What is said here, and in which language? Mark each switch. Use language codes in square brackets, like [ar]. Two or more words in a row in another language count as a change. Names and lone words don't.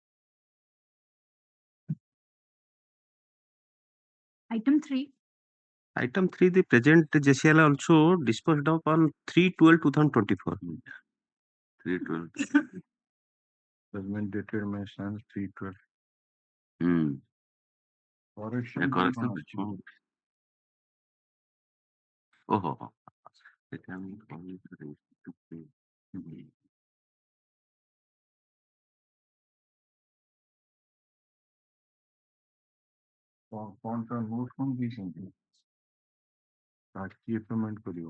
[en] Item 3. Item 3, the present JCL also disposed of on 3/12/2024. 3/12. Judgment dated May 3/12. Correction. Oh. [or] କଣଟା ନୋଟ୍ କଣ ଦେଇଛନ୍ତି କିଏ ପେମେଣ୍ଟ କରିବ